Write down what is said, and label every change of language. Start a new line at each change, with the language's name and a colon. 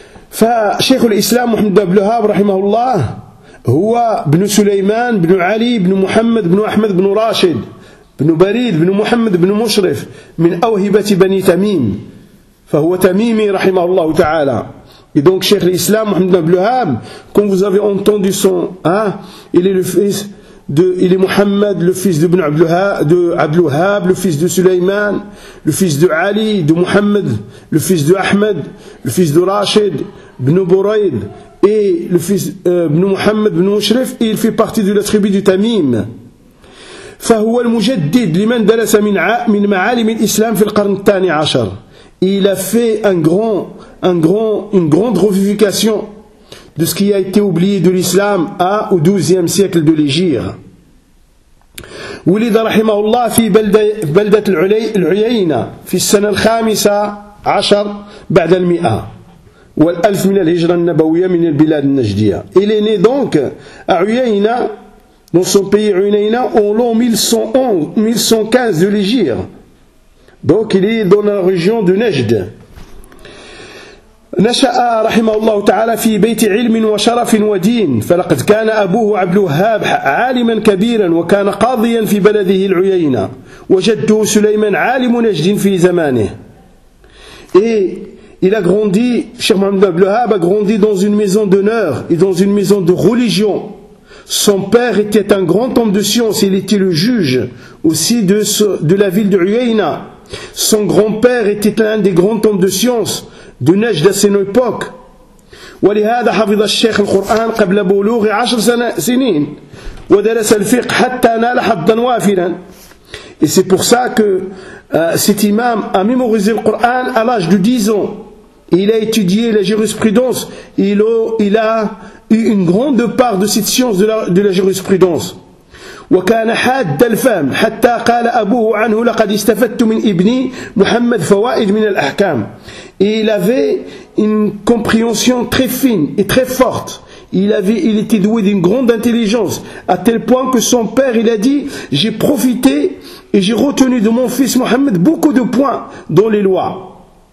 Arabic: Fa Cheikh al-Islam Mohamed Abdel Wahab, rahimahullah, هو ابن سليمان ابن علي ابن محمد ابن احمد ابن راشد ابن بريد ابن محمد ابن مشرف من أوهبة بني تميم، فهو تميمي رحمه الله تعالى.
French: Et donc Cheikh l'Islam Mohamed Ibn Abdelwahab, comme vous avez entendu son il est le fils de Mohamed, le fils de Ibn Abdelwahab, le fils de Sulayman, le fils de Ali, de Mohamed, le fils de Ahmed, le fils de Rashid ibn Burayd, et le fils ibn Mohamed ibn Mushrif, et il fait partie de la tribu du Tamim.
Arabic: فهو المجدد لمن درس من معالم الإسلام في القرن الثاني عشر.
French: Il a fait une grande revivification de ce qui a été oublié de l'islam au 12e siècle de l'Hégire.
Arabic: ولد رحمه الله في بلدة العيينة في السنة الخامسة عشر بعد المئة والألف من الهجرة النبوية من البلاد النجدية.
French: Il est né donc à Uyayna, dans son pays Uyayna, en l'an 1115 de l'Hégire. Donc il est dans la région de Najd.
Arabic: نشأ رحمه الله تعالى في بيت علم وشرف ودين، فلقد كان أبوه عبد الوهاب عالما كبيرا وكان قاضيا في بلده العيينة، وجده سليمان عالم نجد في زمانه.
French: Et il a grandi, Cheikh Mohamed Abdel Wahab a grandi dans une maison d'honneur et dans une maison de religion. Son père était un grand homme de science, il était le juge aussi de la ville de Uyayna. Son grand-père était l'un des grands hommes de science de Najd à son époque.
Arabic: ولهذا حفظ الشيخ القرآن قبل بلوغ عشر سنين ودرس الفقه حتى نال حظا وافرا.
French: Et c'est pour ça que cet imam a mémorisé le Coran à l'âge de 10 ans. Il a étudié la jurisprudence. Il a eu une grande part de cette science de la jurisprudence.
Arabic: وكان حاد الفهم حتى قال أبوه عنه لقد استفدت من ابني محمد فوائد من الأحكام.
French: Il avait une compréhension très fine et très forte. Il était doué d'une grande intelligence, à tel point que son père, il a dit, j'ai profité et j'ai retenu de mon fils Mohamed beaucoup de points dans les lois.